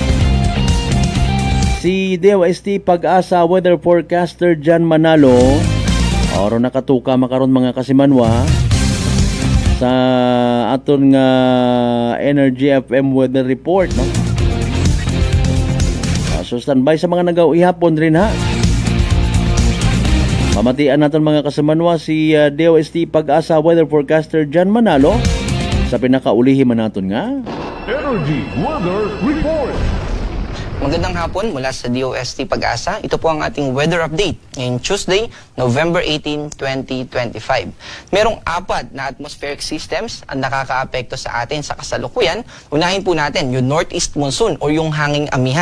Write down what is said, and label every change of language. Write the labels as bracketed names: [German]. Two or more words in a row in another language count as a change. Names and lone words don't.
[Hiligaynon] Si DOST Pag-asa [English] weather forecaster [Hiligaynon] Jan Manalo oro nakatuka makaron mga kasimanwa sa aton nga Energy FM [English] weather report, [Hiligaynon] no? So standby sa mga nagaw ihapon rin ha. Mamatian natin mga kasimanwa si DOST Pag-asa [English] weather forecaster [Hiligaynon] Jan Manalo sa pinakaulihi man naton nga Energy Weather Report. [Filipino] Magandang hapon mula sa DOST Pag-asa. Ito po ang ating [English] weather update [Filipino] ngayong Tuesday, November 18, 2025. Merong 4 na [English] atmospheric systems [Filipino] ang nakakaapekto sa atin sa kasalukuyan. Unahin po natin yung [English] northeast monsoon [Filipino] o yung hanging amihan.